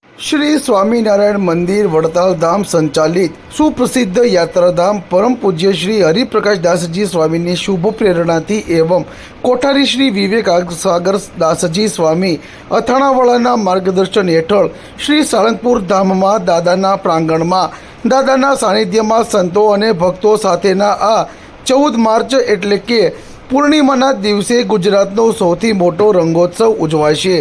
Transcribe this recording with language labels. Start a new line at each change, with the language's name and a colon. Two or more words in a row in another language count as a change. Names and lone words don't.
Gujarati: શ્રી સ્વામીનારાયણ મંદિર વડતાલ ધામ સંચાલિત સુપ્રસિદ્ધ યાત્રાધામ પરમ પૂજ્ય શ્રી હરિપ્રકાશ દાસજી સ્વામી શુભ પ્રેરણા થી એવં કોઠારી શ્રી વિવેક સાગર દાસજી સ્વામી અથાણાવાળાના માર્ગદર્શન હેઠળ શ્રી સાળંગપુર ધામમાં દાદાના પ્રાંગણમાં દાદાના સાનિધ્યમાં સંતો અને ભક્તો સાથેના આ 14 માર્ચ એટલે કે પૂર્ણિમાના દિવસે ગુજરાતનો સૌથી મોટો રંગોત્સવ ઉજવાશે।